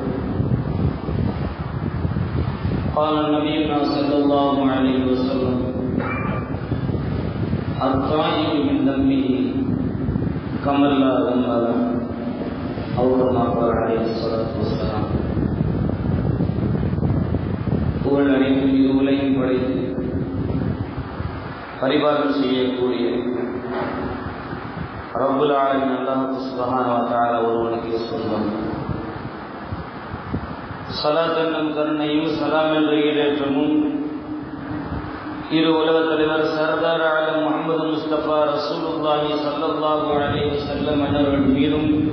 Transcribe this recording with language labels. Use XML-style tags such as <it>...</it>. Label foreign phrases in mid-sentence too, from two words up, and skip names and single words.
<ar>قال نبينا صلى الله عليه وسلم: الطائب من ذنبه كمن لا ذنب له، أو كما قال عليه الصلاة والسلام.</ar> <ta>புகழ் அனைத்தும் இது உலகின் படைத்து பரிபாலனம் செய்யக்கூடிய</ta> <ar>رب العالمين</ar> <ta>அல்லாஹ்</ta> <ar>سبحانه و تعالى</ar> <ta>ஒருவனுக்கு சொந்தம். ஸலாத் என்னும் கருணையும் சலாம் என்ற ஈடேற்றமும் இரு உலக தலைவர் சர்தார் ஆலம் முஹம்மது முஸ்தபா</ta> <ar>رسول الله صلى الله عليه وسلم</ar> <ta>அவர்கள் மீதும்</ta>